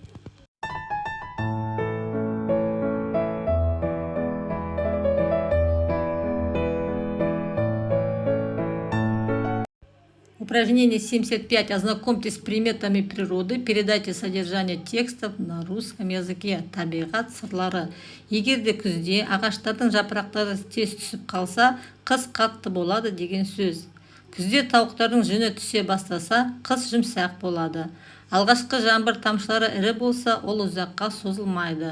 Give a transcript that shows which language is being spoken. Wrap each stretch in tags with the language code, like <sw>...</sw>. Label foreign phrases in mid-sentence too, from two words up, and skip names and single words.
<ru>Упражнение 75. Ознакомьтесь с приметами природы. Передайте содержание текстов на русском языке.</ru> <kk>Табиғат сырлары. Егер де күзде ағаштардың жапырақтары тез түсіп қалса, қыс қатты болады деген сөз. Күзде тауықтардың жүні түсе бастаса, қыс жұмсақ болады. Алғашқы жаңбыр тамшылары ірі болса, ол ұзаққа созылмайды.</kk>